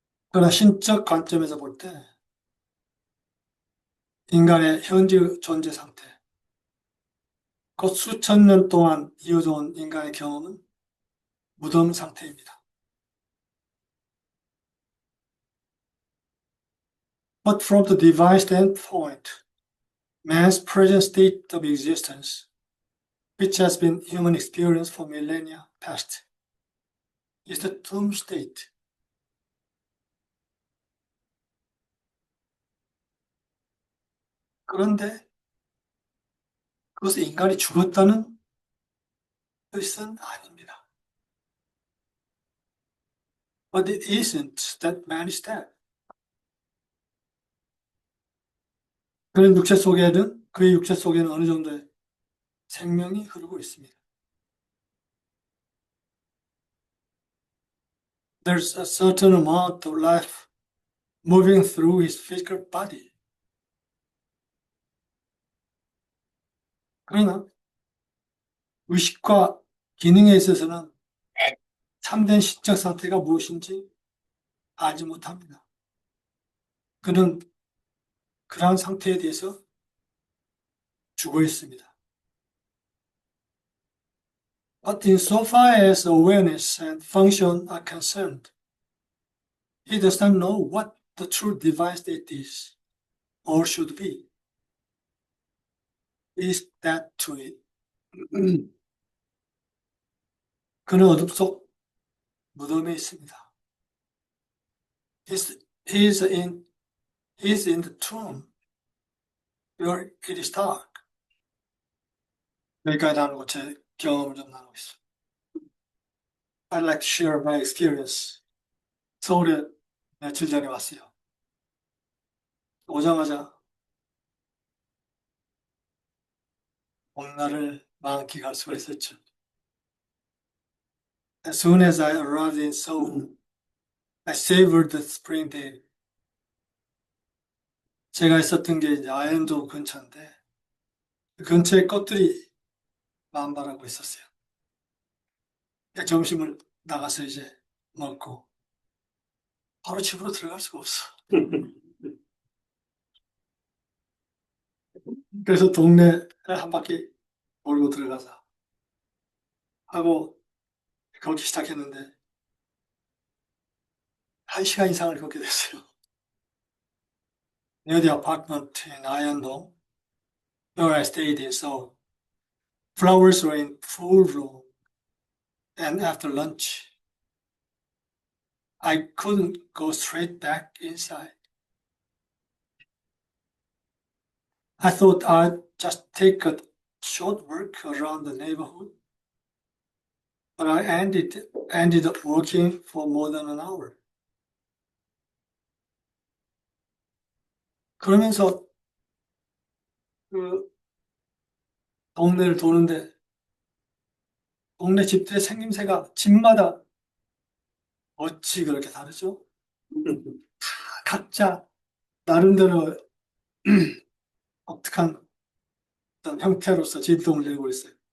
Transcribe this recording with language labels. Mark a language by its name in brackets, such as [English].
[Korean] 그러나 신적 관점에서 볼 때 인간의 현재 존재 상태, 곧 수천 년 동안 이어져 온 인간의 경험은 무덤 상태입니다. [English] But from the divine standpoint, man's present state of existence, which has been human experience for millennia past, is the tomb state. [Korean] 그런데 그것은 인간이 죽었다는 뜻은 아닙니다. [English] But it isn't that man is dead. [Korean] 그의 육체 속에는 어느 정도의 생명이 흐르고 있습니다. [English] There's a certain amount of life moving through his physical body. [Korean] 그러나 의식과 기능에 있어서는 참된 신적 상태가 무엇인지 알지 못합니다. 그는 그러한 상태에 대해서 죽어 있습니다. [English] But insofar as awareness and function are concerned, he does not know what the true divine state is or should be. Is that to it? [Korean] 그는 어둠 속 무덤에 있습니다. [English] He's in the tomb where it is dark. [Korean] 여기까지 나누고 제 경험을 좀 나누고 있습니다. [English] I'd like to share my experience. [Korean] 서울에 며칠 전에 왔어요. 오자마자 봄날을 만끽할 수가 있었죠. [English] As soon as I arrived in Seoul, I savored the spring day. [Korean] 제가 있었던 게 이제 아현도 근처인데 그 근처에 꽃들이 만발하고 있었어요. 점심을 나가서 이제 먹고 바로 집으로 들어갈 수가 없어. 그래서 동네 한 바퀴 몰고 들어가자 하고 걷기 시작했는데 1시간 이상을 걷게 됐어요. [English] Near the apartment in 아현동, where I stayed in Seoul, flowers were in full bloom, and after lunch, I couldn't go straight back inside. I thought I'd just take a short walk around the neighborhood, but I ended up walking for more than an hour. [Korean] 그러면서 그 동네를 도는데 동네 집들의 생김새가 집마다 어찌 그렇게 다르죠? 각자 나름대로 독특한 어떤 형태로서 진동을 내고 있어요.